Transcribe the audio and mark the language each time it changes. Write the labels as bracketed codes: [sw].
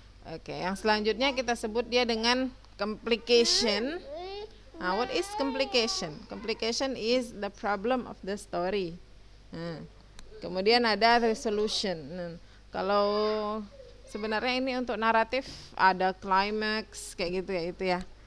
[id] Oke, yang selanjutnya kita sebut dia dengan complication. [en] Nah, what is complication? Complication is the problem of the story. [id] Nah, kemudian ada resolution. Nah, kalau sebenarnya ini untuk naratif ada climax kayak gitu ya, itu ya.